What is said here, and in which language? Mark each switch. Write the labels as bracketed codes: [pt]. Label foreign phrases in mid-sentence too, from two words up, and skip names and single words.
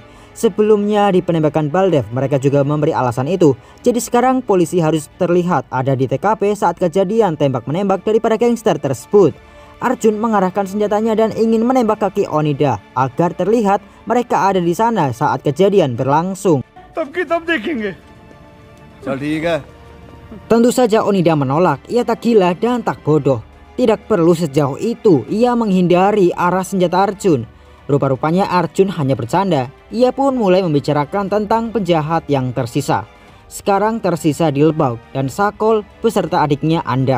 [id] Sebelumnya di penembakan Baldev mereka juga memberi alasan itu. Jadi sekarang polisi harus terlihat ada di TKP saat kejadian tembak-menembak dari para gangster tersebut. Arjun mengarahkan senjatanya dan ingin menembak kaki Onida agar terlihat mereka ada di sana saat kejadian berlangsung. [hi] तब की तब देखेंगे। चल ठीक है। [id] Tentu saja Onida menolak. Ia tak gila dan tak bodoh. Tidak perlu sejauh itu. Ia menghindari arah senjata Arjun. Rupa-rupanya Arjun hanya bercanda. Ia pun mulai membicarakan tentang penjahat yang tersisa. Sekarang tersisa Dilbag dan Sakol beserta adiknya Anda.